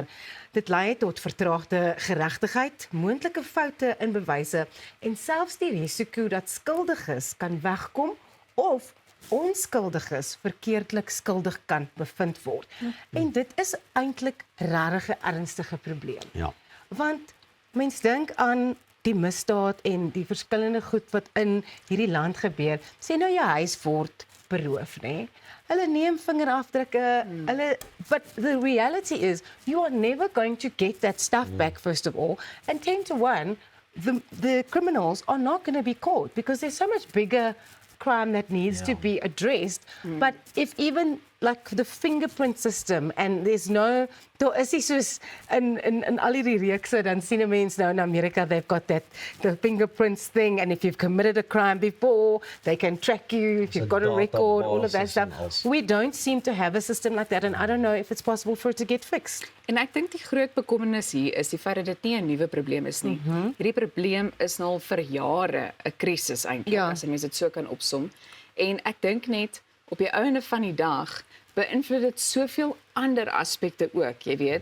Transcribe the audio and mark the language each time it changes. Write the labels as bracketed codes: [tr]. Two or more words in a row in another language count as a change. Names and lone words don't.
[af] Dit lei tot vertraagde geregtigheid, moontlike foute in bewyse en selfs die risiko dat skuldiges kan wegkom of onskuldiges verkeerdelik skuldig kan bevind word. En dit is eintlik regtig 'n ernstige probleem. Ja. Want mens dink aan die misdaad en die verskillende goed wat in hierdie land gebeur. Sê nou jou huis word beroof, nê? Hulle neem vingerafdrukke, [en] but the reality is you are never going to get that stuff back first of all, and 10 to 1 the criminals are not going to be caught because there's so much bigger crime that needs to be addressed. But if even like the fingerprint system and there's no, [af] daar is nie soos in al hierdie reekse, dan sien 'n mens nou in Amerika, [en] they've got that the fingerprints thing, and if you've committed a crime before, they can track you, if you've got a record, all of that [af] database en [en] stuff. [af] alles. [en] We don't seem to have a system like that, and I don't know if it's possible for it to get fixed. [af] En ek dink die groot bekommernis hier is die feit dat dit nie 'n nuwe probleem is nie. Hierdie probleem is nou al vir jare 'n krisis eintlik, Ja. as 'n mens dit so kan opsom. En ek dink net op die einde van die dag beïnvloed dit soveel ander aspekte ook, jy weet.